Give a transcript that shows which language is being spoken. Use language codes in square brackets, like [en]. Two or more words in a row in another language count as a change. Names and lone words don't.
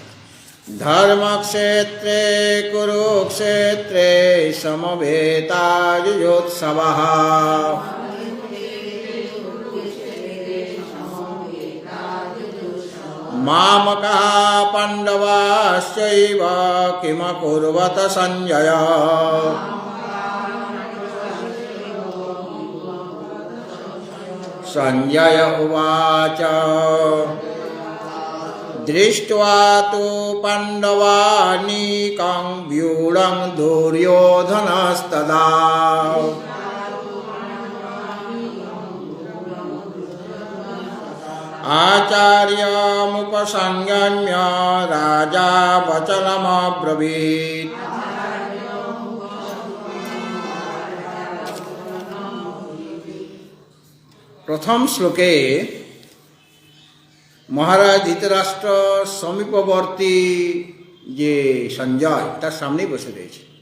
[sa] ধর্মক্ষেত্রে কুরুক্ষেত্রে সমবেতাযুযোৎসবঃ মামকः পাণ্ডবাশ্চৈব কিমকুর্বত সঞ্জয়। সঞ্জয় উবাচ দৃष्ट्वा तु पाण्डवानीकं व्यूढं दुर्योधनस्तदा आचार्यमुपसंगम्य राजा वचनमब्रवीत्। [bn] প্রথম শ্লোকে মহারাজ ধৃতরাষ্ট্র সমীপবর্তী যে সঞ্জয় তার সামনেই বসে রয়েছে,